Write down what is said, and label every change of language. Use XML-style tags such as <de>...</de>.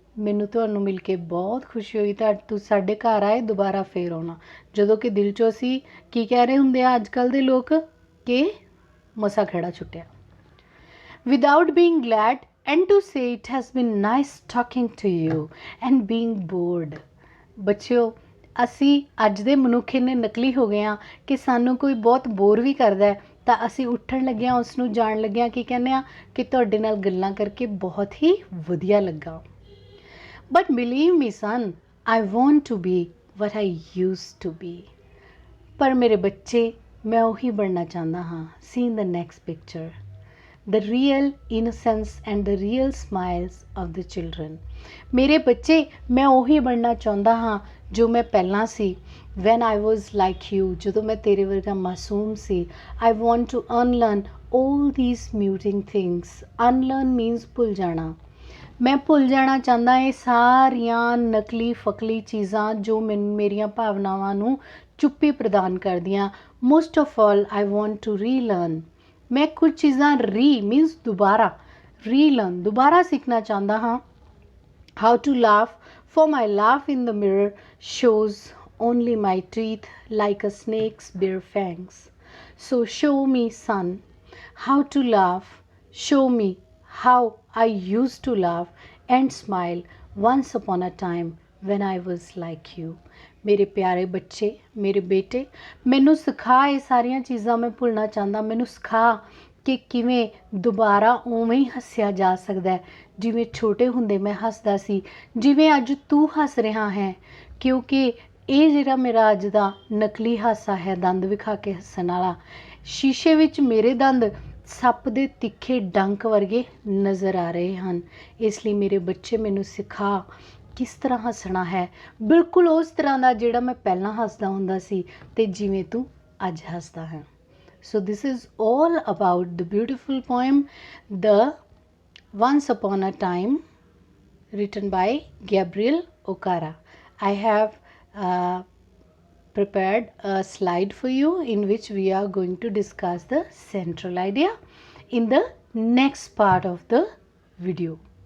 <pa>ਮੈਨੂੰ ਤੁਹਾਨੂੰ ਮਿਲ ਕੇ ਬਹੁਤ ਖੁਸ਼ੀ ਹੋਈ, ਤਾਂ ਤੁਸੀਂ ਸਾਡੇ ਘਰ ਆਏ, ਦੁਬਾਰਾ ਫੇਰ ਆਉਣਾ। ਜਦੋਂ ਕਿ ਦਿਲ 'ਚੋਂ ਅਸੀਂ ਕੀ ਕਹਿ ਰਹੇ ਹੁੰਦੇ ਆ ਅੱਜ ਕੱਲ੍ਹ ਦੇ ਲੋਕ ਕਿ ਮਸਾ ਖਹਿੜਾ ਛੁੱਟਿਆ।</pa> <en>Without being glad and to say it has been nice talking to you and being bored।</en> <pa>ਬੱਚਿਓ, ਅਸੀਂ ਅੱਜ ਦੇ ਮਨੁੱਖ ਇੰਨੇ ਨਕਲੀ ਹੋ ਗਏ ਹਾਂ ਕਿ ਸਾਨੂੰ ਕੋਈ ਬਹੁਤ ਬੋਰ ਵੀ ਕਰਦਾ ਤਾਂ ਅਸੀਂ ਉੱਠਣ ਲੱਗਿਆਂ ਉਸ ਨੂੰ ਜਾਣ ਲੱਗਿਆਂ ਕੀ ਕਹਿੰਦੇ ਹਾਂ ਕਿ ਤੁਹਾਡੇ ਨਾਲ ਗੱਲਾਂ ਕਰਕੇ ਬਹੁਤ ਹੀ ਵਧੀਆ ਲੱਗਾ।</pa> <en>But believe me son, I want to be what I used to be.</en> <pa>ਪਰ ਮੇਰੇ ਬੱਚੇ, ਮੈਂ ਉਹੀ ਬਣਨਾ ਚਾਹੁੰਦਾ ਹਾਂ।</pa> <en>See in the next picture. the real innocence and the real smiles of the children.</en> <hi>मेरे बच्चे मैं</hi> <pa>ਉਹੀ ਬਣਨਾ ਚਾਹੁੰਦਾ ਹਾਂ ਜੋ ਮੈਂ ਪਹਿਲਾਂ ਸੀ</pa> <en>when I was like you,</en> <pa>ਜਦੋਂ ਮੈਂ ਤੇਰੇ ਵਰਗਾ ਮਾਸੂਮ ਸੀ.</pa> <en>I want to unlearn all these muting things. Unlearn means</en> <pa>ਭੁੱਲ ਜਾਣਾ. ਮੈਂ ਭੁੱਲ ਜਾਣਾ ਚਾਹੁੰਦਾ ਇਹ ਸਾਰੀਆਂ ਨਕਲੀ ਫਕਲੀ ਚੀਜ਼ਾਂ ਜੋ ਮੇਰੀਆਂ ਭਾਵਨਾਵਾਂ ਨੂੰ ਚੁੱਪੀ ਪ੍ਰਦਾਨ ਕਰਦੀਆਂ.</pa> <en>Most of all I want to relearn.</en> <pa>ਮੈਂ ਕੁਝ ਚੀਜ਼ਾਂ ਮੀਨਸ ਰੀਲਰਨ ਦੁਬਾਰਾ ਸਿੱਖਣਾ ਚਾਹੁੰਦਾ ਹਾਂ.</pa> <en>How to laugh, for my laugh in the mirror shows only my teeth like a snake's bare fangs. So show me, son, how to laugh. Show me how I used to laugh and smile once upon a time when I was like you.</en> <pa>ਮੇਰੇ ਪਿਆਰੇ ਬੱਚੇ, ਮੇਰੇ ਬੇਟੇ, ਮੈਨੂੰ ਸਿਖਾ ਇਹ ਸਾਰੀਆਂ ਚੀਜ਼ਾਂ ਮੈਂ ਭੁੱਲਣਾ ਚਾਹੁੰਦਾ. ਮੈਨੂੰ ਸਿਖਾ ਕਿ ਕਿਵੇਂ ਦੁਬਾਰਾ ਉਵੇਂ ਹੀ ਹੱਸਿਆ ਜਾ ਸਕਦਾ ਹੈ ਜਿਵੇਂ ਛੋਟੇ ਹੁੰਦੇ ਮੈਂ ਹੱਸਦਾ ਸੀ, ਜਿਵੇਂ ਅੱਜ ਤੂੰ ਹੱਸ ਰਿਹਾ ਹੈ. ਕਿਉਂਕਿ ਇਹ ਜਿਹੜਾ ਮੇਰਾ ਅੱਜ ਦਾ ਨਕਲੀ ਹਾਸਾ ਹੈ, ਦੰਦ ਵਿਖਾ ਕੇ ਹੱਸਣ ਵਾਲਾ, ਸ਼ੀਸ਼ੇ ਵਿੱਚ ਮੇਰੇ ਦੰਦ ਸੱਪ ਦੇ ਤਿੱਖੇ ਡੰਕ ਵਰਗੇ ਨਜ਼ਰ ਆ ਰਹੇ ਹਨ. ਇਸ ਲਈ ਮੇਰੇ ਬੱਚੇ ਮੈਨੂੰ ਸਿਖਾ ਕਿਸ ਤਰ੍ਹਾਂ ਹੱਸਣਾ ਹੈ, ਬਿਲਕੁਲ ਉਸ ਤਰ੍ਹਾਂ ਦਾ ਜਿਹੜਾ ਮੈਂ ਪਹਿਲਾਂ ਹੱਸਦਾ ਹੁੰਦਾ ਸੀ ਅਤੇ ਜਿਵੇਂ ਤੂੰ ਅੱਜ ਹੱਸਦਾ ਹੈ.</pa> <en>So this is all about the beautiful poem The Once Upon a Time, written by Gabriel Okara. I have prepared a slide for you in which we are going to discuss the central idea in the next part of the video.</en>